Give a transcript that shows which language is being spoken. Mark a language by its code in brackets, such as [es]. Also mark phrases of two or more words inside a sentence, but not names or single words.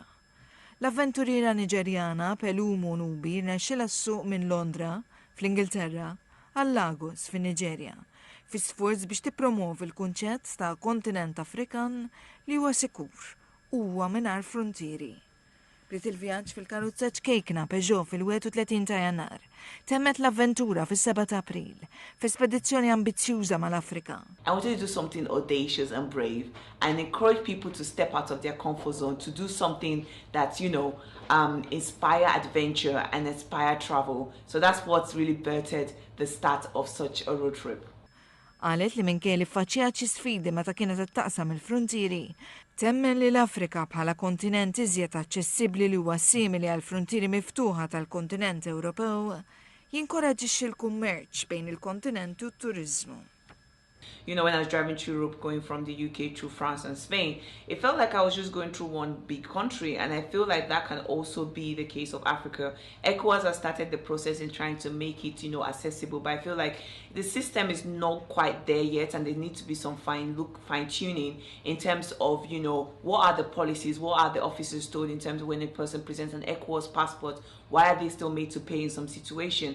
[mt] L-avventuriera Niġerjana Pelumu Nubi rnexxilha ssuq minn Londra fl-Ingilterra għal Lagos fin-Niġerja fi sforz biex tippromovi l-kunċett ta' kontinent Afrikan li huwa sikur u huwa mingħajr fruntieri. Bdiet il-vjaġġ fil-karozza ċkejkna Peugeot fil-31 ta' Jannar. Temmet l-avventura fis-7 ta' April, f'espedizzjoni ambizzjuża mal-Afrika. [en] I wanted to do something audacious and brave and encourage people to step out of their comfort zone, to do something that, inspire adventure and inspire travel. So that's what's really birthed the start of such a road trip. [mt] Qalet li minkejli faċċjat xi sfidi meta kienet ittaqsam il-fruntieri, temmen li l-Afrika bħala kontinent iżjed aċċessibbli li huwa simili għal frontieri miftuħa tal-kontinent Ewropew jinkoraġġixxi l-kummerċ bejn il-kontinent u t-turiżmu. [en] When I was driving through Europe, going from the UK to France and Spain, it felt like I was just going through one big country, and I feel like that can also be the case of Africa. ECOWAS has started the process in trying to make it, accessible, but I feel like the system is not quite there yet, and there needs to be some fine-tuning in terms of, what are the policies, what are the officers told in terms of when a person presents an ECOWAS passport, why are they still made to pay in some situation?